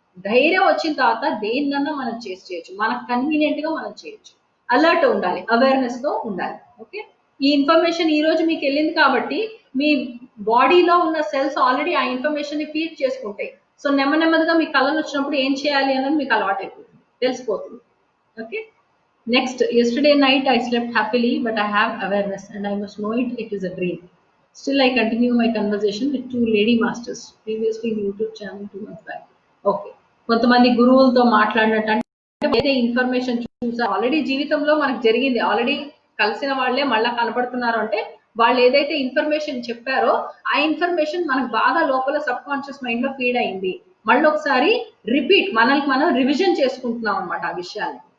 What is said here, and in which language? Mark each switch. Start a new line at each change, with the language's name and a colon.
Telugu: ధైర్యం వచ్చిన తర్వాత దేన్నన్నా మనం చేయొచ్చు, మనకు కన్వీనియంట్ గా మనం చేయొచ్చు. అలర్ట్ ఉండాలి, అవేర్నెస్ తో ఉండాలి. ఓకే, ఈ ఇన్ఫర్మేషన్ ఈ రోజు మీకు వెళ్ళింది కాబట్టి మీ బాడీలో ఉన్న సెల్స్ ఆల్రెడీ ఆ ఇన్ఫర్మేషన్ ని ఫీడ్ చేసుకుంటాయి. సో నెమ్మదిగా మీ కళలు వచ్చినప్పుడు ఏం చేయాలి అన్నది మీకు అలవాటు అయిపోతుంది, తెలిసిపోతుంది.
English: Okay, next, yesterday night I slept happily, but I have awareness and I must know it is a dream. Still I continue my conversation with two lady masters, previously in YouTube channel 2 months back. Okay,
Telugu: కొంతమంది గురువులతో మాట్లాడినట్టు, అంటే ఏదైతే information చూసా already జీవితంలో మనకు జరిగింది, already కలిసిన వాళ్ళే మళ్ళా కనపడుతున్నారు అంటే వాళ్ళు ఏదైతే ఇన్ఫర్మేషన్ చెప్పారో ఆ ఇన్ఫర్మేషన్ మనకు బాగా లోపల సబ్ కాన్షియస్ మైండ్ లో ఫీడ్ అయింది. మళ్ళీ ఒకసారి రిపీట్ మనల్ని మనం రివిజన్ చేసుకుంటున్నాం అనమాట ఆ విషయాన్ని.